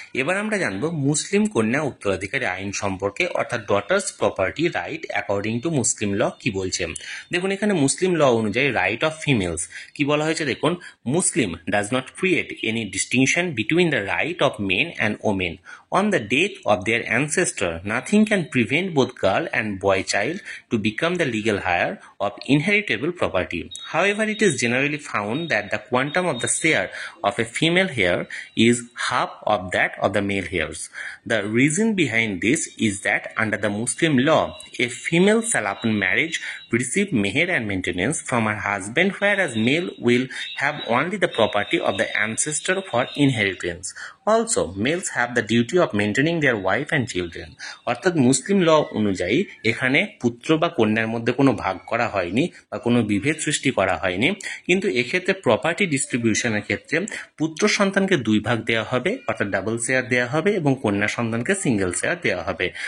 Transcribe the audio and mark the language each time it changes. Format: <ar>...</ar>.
<bn>এবার আমরা জানবো মুসলিম কন্যা উত্তরাধিকারী আইন সম্পর্কে, অর্থাৎ</bn> <en>daughters property right according to Muslim law</en> <bn>কি বলছে। দেখুন, এখানে মুসলিম ল অনুযায়ী রাইট অফ ফিমেলস কি বলা হয়েছে দেখুন,</bn> <en>Muslim does not create any distinction between the right of men and women. On the death of their ancestor, nothing can prevent both girl and boy child to become the legal heir of inheritable property. However, it is generally found that the quantum of the share of a female heir is half of that of the male heirs. The reason behind this is that under the Muslim law, a female shall upon marriage receive meher and maintenance from her husband, whereas male will have only the property of the ancestor for inheritance. Also, males have the duty of maintaining their wife and children.</en> <bn>অর্থাৎ মুসলিম ল অনুযায়ী এখানে পুত্র বা কন্যার মধ্যে কোনো ভাগ করা হয়নি বা কোনো বিভেদ সৃষ্টি করা হয়নি, কিন্তু এক্ষেত্রে প্রপার্টি ডিস্ট্রিবিউশনের ক্ষেত্রে পুত্র সন্তানকে 2 ভাগ দেওয়া হবে, অর্থাৎ ডাবল শেয়ার দেওয়া হবে, এবং কন্যা সন্তানকে সিঙ্গেল শেয়ার দেওয়া হবে।</bn>